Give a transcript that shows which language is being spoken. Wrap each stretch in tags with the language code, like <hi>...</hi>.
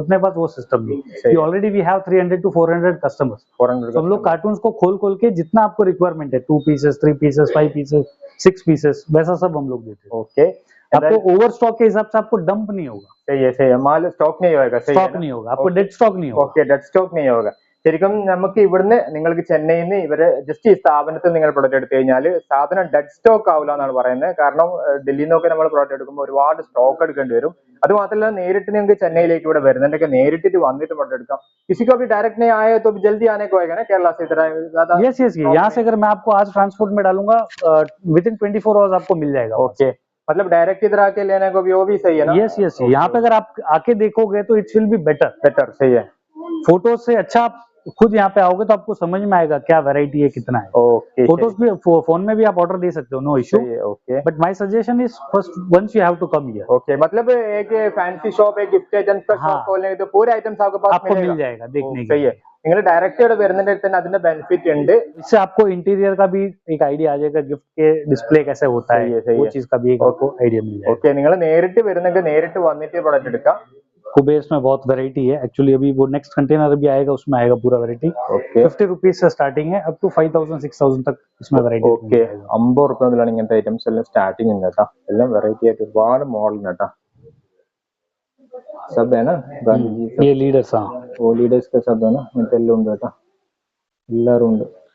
<hi>अपने पास वो सिस्टम नहीं, already we have 300 to 400 customers. तो हम लोग कार्टून को खोल के जितना आपको रिक्वायरमेंट है, 2 पीसेस 3 पीसेस 5 पीसेस 6 पीसेस, वैसा सब हम लोग देते हैं। ओके, आपको ओवर स्टॉक के हिसाब से आपको डंप नहीं होगा। सही है, माल സ്റ്റോക്ക് नहीं होगा, സ്റ്റോക്ക് नहीं होगा, आपको डेड स्टॉक नहीं होगा।</hi> <ml>ഓക്കെ, ഡെഡ് സ്റ്റോക്ക്</ml> <hi>नहीं होगा।</hi> <ml>ശരിക്കും നമുക്ക് ഇവിടുന്ന് നിങ്ങൾക്ക് ചെന്നൈയിൽ നിന്ന് ഇവരെ ജസ്റ്റ് ഈ സ്ഥാപനത്തിൽ നിങ്ങൾ പ്രൊഡക്റ്റ് എടുത്തു കഴിഞ്ഞാൽ സാധനം ഡെഡ് സ്റ്റോക്ക് ആവില്ല എന്നാണ് പറയുന്നത്. കാരണം ഡൽഹിയിൽ നിന്നൊക്കെ നമ്മൾ പ്രൊഡക്റ്റ് എടുക്കുമ്പോൾ ഒരുപാട് സ്റ്റോക്ക് എടുക്കേണ്ടി വരും. അത് മാത്രമല്ല നേരിട്ട് നിങ്ങൾക്ക് ചെന്നൈയിലേക്ക് ഇവിടെ വരുന്നുണ്ടെങ്കിൽ നേരിട്ട് വന്നിട്ട് പ്രൊഡക്റ്റ് എടുക്കാം.</ml> <hi>किसी को भी डायरेक्ट नहीं आए तो जल्दी आने को आएगा ना केरला से इधर ज्यादा। यस यहाँ से अगर मैं आपको आज ट्रांसपोर्ट में डालूंगा विद इन 24 आवर्स आपको मिल जाएगा। ओके, मतलब डायरेक्ट इधर आके लेने को भी वो भी सही है ना? यस यहाँ पे अगर आप आके देखोगे तो</hi> <en>It will be better.</en> <hi>सही है, फोटोज से अच्छा आप खुद यहाँ पे आओगे तो आपको समझ में आएगा क्या वैरायटी है, कितना है। ओके, फोटोज भी फोन में भी आप ऑर्डर दे सकते हो, no issue. Okay,</hi> <en>But my suggestion is first once you have to come here.</en> <hi>Okay, मतलब एक फैंसी शॉप, एक गिफ्ट आइटम्स का शॉप खोलने तो पूरे आइटम्स आपके पास मिल जाएगा देखने के। सही है,</hi> <ml>നിങ്ങൾ ഡയറക്റ്റ് ഇവിടെ വരുന്നതിന്റെ തന്നെ അതിന്റെ ബെനിഫിറ്റ് ഉണ്ട്।</ml> <hi>इससे आपको इंटीरियर का भी एक आइडिया आ जाएगा, गिफ्ट के डिस्प्ले कैसे होता है, वो चीज का भी एक आपको आइडिया मिल जाएगा।</hi> <ml>ओके, നിങ്ങൾ നേരിട്ട് വരുന്നെങ്കിൽ നേരിട്ട് വന്നിട്ട് പ്രോഡക്റ്റ് എടുക്കാം।</ml> <hi>कुबेर्स में बहुत वैरायटी है एक्चुअली, अभी वो नेक्स्ट कंटेनर भी आएगा, उसमें आएगा पूरा वैरायटी। 50 रुपीज से स्टार्टिंग है, अप टू 5000 6000 तक इसमें वैरायटी।</hi> <ml>ഓക്കെ, 50 रुपए മുതലാണ് ഇങ്ങനത്തെ ഐറ്റംസ് എല്ലാം സ്റ്റാർട്ടിംഗ് ഉണ്ട് കേട്ടോ. എല്ലാം വെറൈറ്റി ആയിട്ട് ഒരുപാട് മോഡൽ ഉണ്ട് കേട്ടോ.</ml> <hi>सब है ना गांधी जी, ये लीडर्स, हाँ वो लीडर्स का सब है ना,</hi> <ml>എല്ലാം ഉണ്ട് കേട്ടോ, എല്ലാരും ഉണ്ട്।</ml>